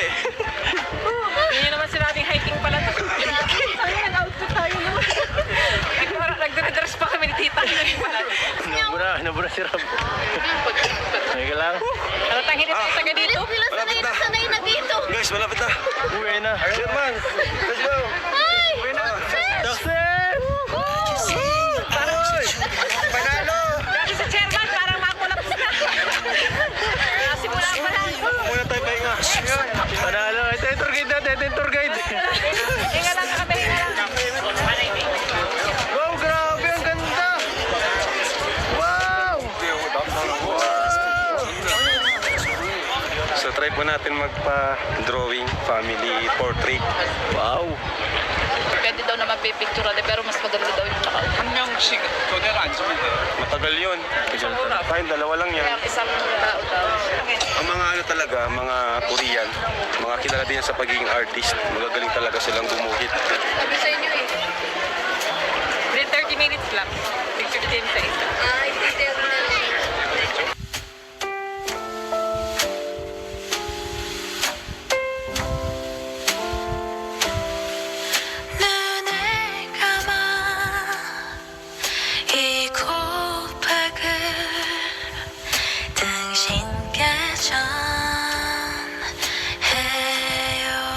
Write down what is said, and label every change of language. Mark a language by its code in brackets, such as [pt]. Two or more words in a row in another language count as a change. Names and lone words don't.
[tl] Yun yung naman sinabing hiking pala. Ay, nag-outfit tayo naman. Nagdre-dress pa kami ni Tita. Nabura si Rab. Okay lang. Ano tang hindi tayo taga dito? Sanay na dito. Guys, na. [en] Sherman, let's go. [tl] Success! Panalo! Kasi sa chairman, parang makulap na. Simula pa lang. Muna tayo pahinga. Panalo. Ito yung tour guide natin. Ito yung tour guide. Hinga lang kami, hinga lang. Wow, grabe. Ang ganda. Wow! So try po natin magpa-drawing [en] family portrait. [tl] Wow! Pwede daw naman pipicture pero mas maganda daw yung nakaupo. [ko] 한 명씩 교대가 앉으면 돼요. [tl] Matagal yun. Fine, dalawa lang yan. Kaya isang tao daw. Ang mga ano talaga, mga Korean, mga kilala din sa pagiging artist. Magagaling talaga silang gumuhit. Sabi sa inyo eh. [en] Within 30 minutes [tl] lang. Picture din sa isa. Ay, detail na. [ko] 눈을 감아 이 고백을 당신께 전해요.